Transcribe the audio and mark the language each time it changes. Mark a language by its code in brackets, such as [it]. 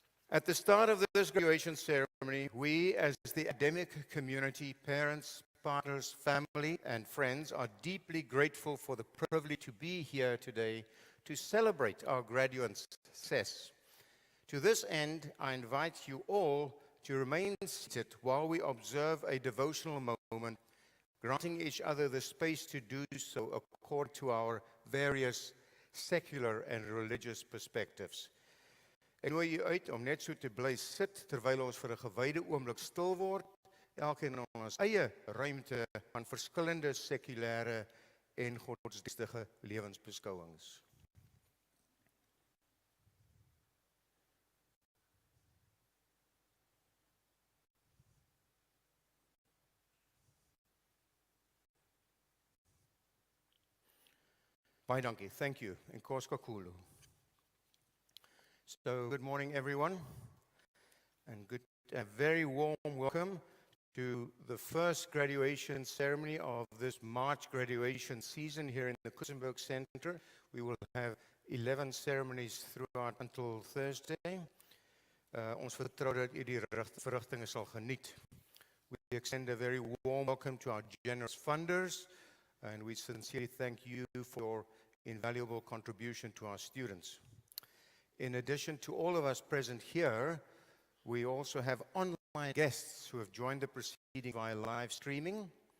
[en] At the start of this graduation ceremony, we as the academic community, parents, partners, family, and friends are deeply grateful for the privilege to be here today to celebrate our graduates' success. To this end, I invite you all to remain seated while we observe a devotional moment, granting each other the space to do so according to our various secular and religious perspectives. [af] Ek nooi u uit om net so te bly sit terwyl ons vir 'n gewyde oomblik stil word, elkeen in ons eie ruimte van verskillende sekulêre en godsdienstige lewensbeskouings. Baie dankie. [en] Thank you. [xh] Enkosi kakhulu. [en] So, good morning, everyone, and a very warm welcome to the first graduation ceremony of this March graduation season here in the Kusenberg Center. We will have 11 ceremonies throughout until Thursday. [af] Ons vertrou dat u die verrigtinge sal geniet. [en] We extend a very warm welcome to our generous funders, and we sincerely thank you for your invaluable contribution to our students. In addition to all of us present here, we also have online guests who have joined the proceeding via live streaming,